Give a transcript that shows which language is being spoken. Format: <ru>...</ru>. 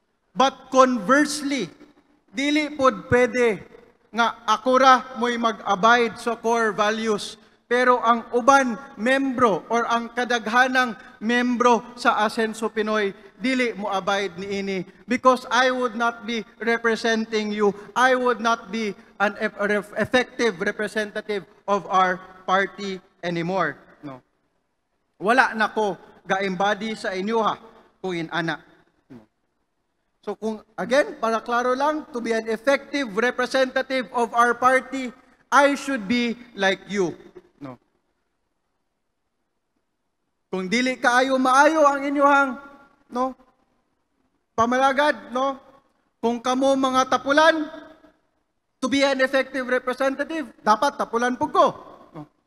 <ceb>But conversely, dili pod pwede nga ako ra mo'y mag-abide sa core values, pero ang uban membro or ang kadaghanang membro sa Asenso Pinoy, dili mo abide ni ini,</ceb> <en>because I would not be representing you. I would not be an effective representative of our party anymore. No.</en> <ceb>Wala na ko ga-embody sa inyo kung inana. No. So kung,</ceb> <en>again,</en> <ceb>para klaro lang,</ceb> <en>to be an effective representative of our party, I should be like you. No.</en> <ceb>Kung dili kaayo maayo ang inyohang, no, pamalagad, no, kung kamo mga tapulan,</ceb> <en>to be an effective representative,</en> <ceb>dapat tapulan po ko. No.</ceb>